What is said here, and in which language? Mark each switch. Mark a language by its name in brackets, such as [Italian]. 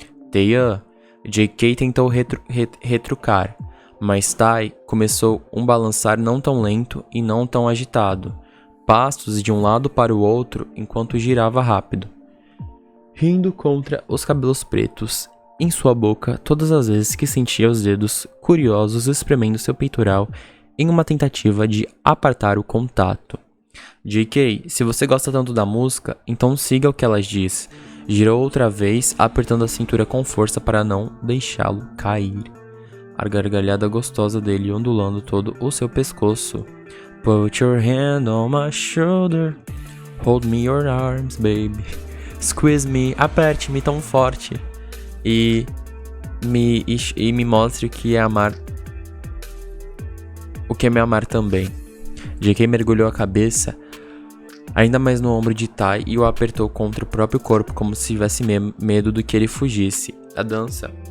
[Portuguese] Taeyeon, JK tentou retrucar, mas Tai começou um balançar não tão lento e não tão agitado, passos de um lado para o outro enquanto girava rápido, rindo contra os cabelos pretos em sua boca todas as vezes que sentia os dedos curiosos espremendo seu peitoral em uma tentativa de apartar o contato. JK, se você gosta tanto da música, então siga o que ela diz. Girou outra vez, apertando a cintura com força para não deixá-lo cair. A gargalhada gostosa dele ondulando todo o seu pescoço. [English] Put your hand on my shoulder. Hold me your arms, baby. Squeeze me, [Portuguese] aperte-me tão forte. E me mostre o que é amar. O que é me amar também. JK mergulhou a cabeça ainda mais no ombro de Tai e o apertou contra o próprio corpo como se tivesse medo do que ele fugisse. A dança